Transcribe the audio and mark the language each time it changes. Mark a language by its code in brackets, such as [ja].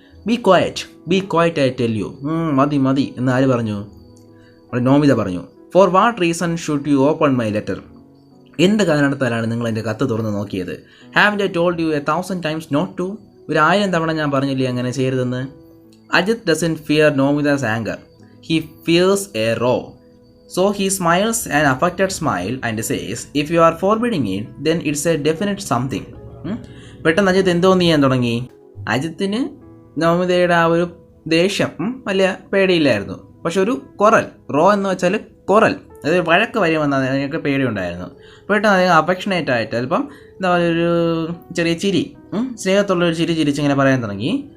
[en] Be quiet I tell you. [ml] മതി എന്ന് ആര് പറഞ്ഞു? നോമിത പറഞ്ഞു. [en] For what reason should you open my letter? [ml] എന്ത് കാരണത്താലാണ് നിങ്ങൾ എൻ്റെ കത്ത് തുറന്ന് നോക്കിയത്? [en] Have I told you 1000 times not to? [ml] 1000 തവണ ഞാൻ പറഞ്ഞില്ലേ അങ്ങനെ ചെയ്യരുതെന്ന്. [en] Ajit doesn't fear Nomita's anger. He fears a row. So he smiles an affected smile and says, if you are forbidding it, then it's a definite something. [ml] പെട്ടെന്ന് അജിത്ത് എന്തോന്ന് ചെയ്യാൻ തുടങ്ങി. അജിത്തിന് നവമിതയുടെ ആ ഒരു ദേഷ്യം വലിയ പേടിയില്ലായിരുന്നു. പക്ഷെ ഒരു കൊറൽ, റോ എന്ന് വെച്ചാൽ കൊറൽ, അതായത് വഴക്ക് വരുമെന്ന് അതിനൊക്കെ പേടിയുണ്ടായിരുന്നു. പെട്ടെന്ന് അദ്ദേഹം അഫെക്ഷനേറ്റ് ആയിട്ട് ചിലപ്പം എന്താ പറയുക, ഒരു ചെറിയ ചിരി, സ്നേഹത്തുള്ളൊരു ചിരിച്ചിങ്ങനെ പറയാൻ തുടങ്ങി.